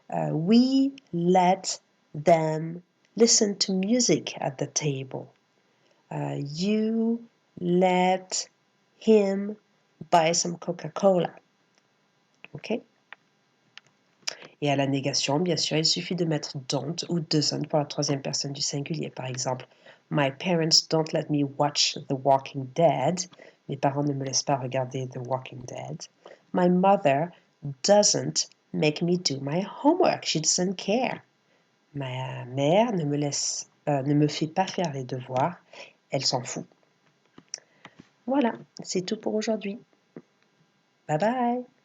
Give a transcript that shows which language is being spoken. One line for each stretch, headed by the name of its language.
English: We let them listen to music at the table. You let him buy some Coca-Cola. OK?
French: Et à la négation, bien sûr, il suffit de mettre don't ou doesn't pour la troisième personne du singulier. Par exemple,
English: my parents don't let me watch The Walking Dead.
French: Mes parents ne me laissent pas regarder The Walking Dead.
English: My mother doesn't make me do my homework. She doesn't care.
French: Ma mère ne me fait pas faire les devoirs. Elle s'en fout. Voilà, c'est tout pour aujourd'hui.
English: Bye bye.